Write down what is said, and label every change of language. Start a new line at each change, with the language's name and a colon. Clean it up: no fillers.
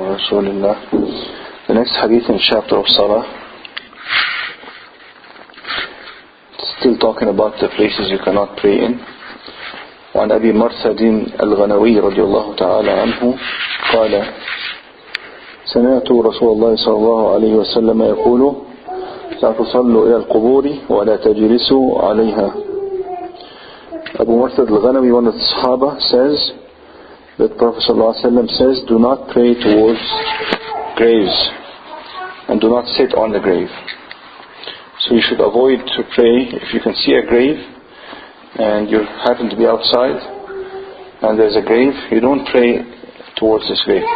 English: The next hadith in chapter of Salah, still talking about the places you cannot pray in.
Arabic: وعن أبي مرثد الغنوي رضي الله تعالى عنه قال سمعت رسول الله صلى الله عليه وسلم يقول لا تصلوا إلى القبور ولا تجلسوا عليها.
English: Abu Marthad al-Ghanawi, one of the Sahaba, says that Prophet ﷺ says, do not pray towards graves and do not sit on the grave. So you should avoid to pray if you can see a grave and you happen to be outside and there's a grave, you don't pray towards this grave.